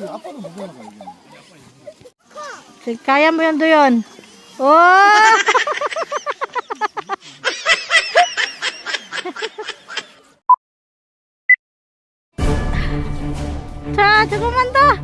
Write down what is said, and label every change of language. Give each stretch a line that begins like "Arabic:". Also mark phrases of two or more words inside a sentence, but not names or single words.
Korean: 아빠도 못 올라가 여기.
Filipino: Kaya mo yan doon. Oh!
Korean: 자, 조금만 더.